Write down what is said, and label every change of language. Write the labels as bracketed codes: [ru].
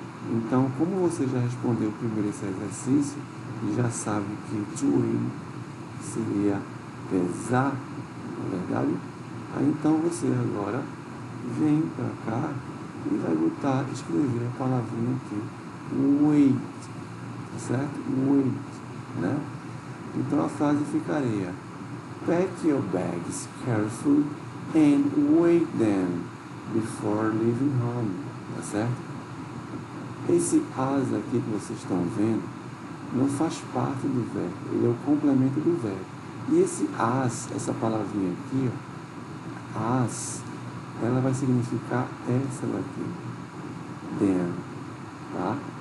[pt] Então, como você já respondeu primeiro esse exercício e já sabe que to weigh seria pesar, não é verdade? Aí então você agora vem para cá e vai escrever a palavrinha aqui, weight, certo? Weight, né? Então a frase ficaria: [en] pack your bags carefully and weigh them before leaving home. [pt] Tá certo? Esse as aqui que vocês estão vendo não faz parte do verbo, ele é o complemento do verbo. E esse as, essa palavrinha aqui, ó, as, ela vai significar essa daqui, them, tá?